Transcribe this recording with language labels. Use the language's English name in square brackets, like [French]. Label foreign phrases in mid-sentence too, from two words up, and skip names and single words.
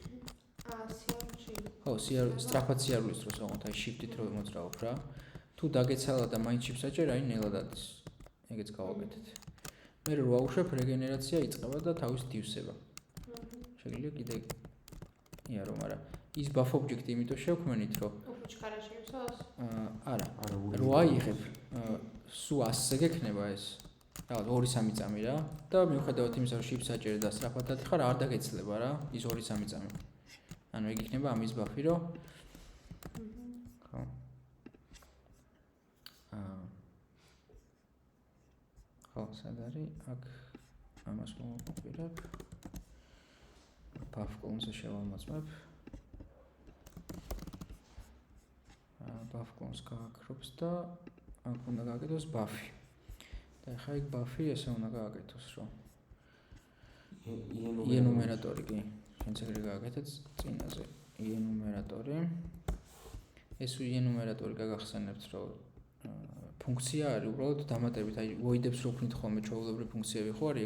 [Georgian] ხო, სწრაფად სიარულის დროს ვაღოთ აი shift-ით რომ მოძრაობ რა. თუ დაგეცალა და მაინც shift-ს აჭერ, აი ნელა დადის. ეგეც გავაკეთეთ. მე რო აუშვებ რეგენერაცია იწყება და თავისით ივსება. შეიძლება კიდე ია რომ არა ის [English] buff object- [Georgian] ი იმიტომ შევქმნით რომ უფრო ჩქარაში ივსოს? არა. რო აიღებ სულ 100-ზე გექნება ეს. რაღაც 2-3 წამი რა და მიუხედავად იმისა რომ shift-ს აჭერე და სწრაფად დადიხარ, არ დაგეცლება რა ის 2-3 წამი. ანუ ეგ იქნება ამის buff-ი რომ ხო. ხო, სად არის? აქ ამას მოვაკოპირებ. [English] buff column- [Georgian] ზე შევამოწმებ. [English] buff column- [Georgian] ს გააკრობს და აქ უნდა გააკეთოს buff-ი. და ახლა ეგ buff-ი ესე უნდა გააკეთოს, რომ enumerator-ი კი, შენც ეგრე გააკეთეთ წინაზე. enumerator-ი. ეს enumerator-ი გაგახსენებთ, რომ ფუნქცია არის უბრალოდ დამატებით, აი void-ებს რო ვქნით ხოლმე ჩვეულებრივი ფუნქციები ხო არის,